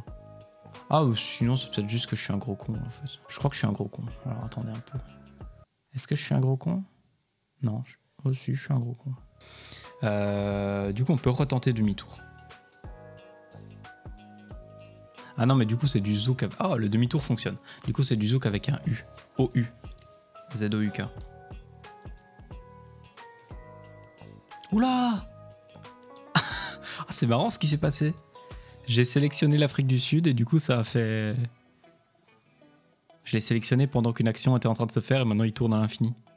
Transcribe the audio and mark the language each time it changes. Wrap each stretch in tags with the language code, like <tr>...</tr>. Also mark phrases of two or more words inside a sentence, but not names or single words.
<fr>Ah, ou sinon c'est peut-être juste que je suis un gros con, en fait. Je crois que je suis un gros con. Alors attendez un peu. Est-ce que je suis un gros con? Non, oh si, je suis un gros con. Du coup, on peut retenter demi-tour. Ah non, mais du coup, c'est du zouk. Ah, le demi-tour fonctionne. Du coup, c'est du zouk avec un U. O-U. Z-O-U-K. Oula! Ah, c'est marrant ce qui s'est passé. J'ai sélectionné l'Afrique du Sud et du coup, ça a fait... Je l'ai sélectionné pendant qu'une action était en train de se faire et maintenant il tourne à l'infini.</fr>